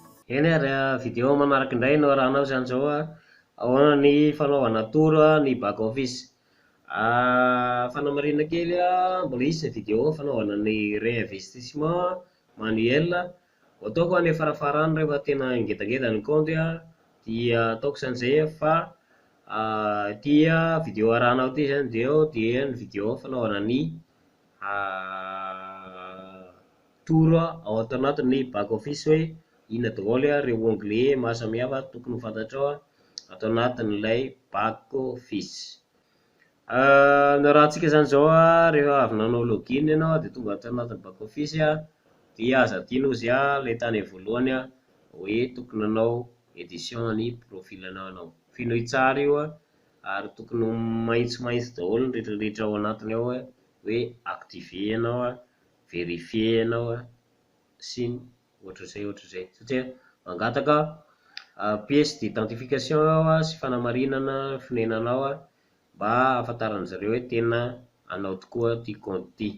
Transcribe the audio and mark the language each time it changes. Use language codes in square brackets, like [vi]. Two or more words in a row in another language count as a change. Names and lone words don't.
[mg] Eny ary vidéo manaraka indray no arahanao izany izao ahoana ny fanaovana toro ny [en] back office. [mg] Fanamarinana kely mbola hisy ny vidéo fanaovana ny [fr] réinvestissement manuel. [mg] Ataoko any farafarany rehefa tena ngedangeda ny compte dia ataoko izany fa ity vidéo arahanao ity zany dia ny vidéo fanaovana ny toro ao anatin'ny [en] back office, [mg] hoe inona daholo ireo onglet maro samihafa tokony ho fantatrao atao anatin'ilay [en] back office. [mg] Ny rahantsika zany izao rehefa avy nanao login ianao dia tonga ato anatin'ny [en] back office [mg] dia aza adino izy ilay tany voalohany hoe tokony hanao edition ny profilanao ianao. Finoy tsara io ary tokony maitsomaitso daholo ny rehetrarehetra ao anatiny ao hoe activer ianao, vérifier ianao sy ny ohatr'izay satria mangataka [fr] pièce d'identification [mg] sy fanamarinana fonenanao mba ahafantaran'izy ireo hoe tena anao tokoa ity compte ity.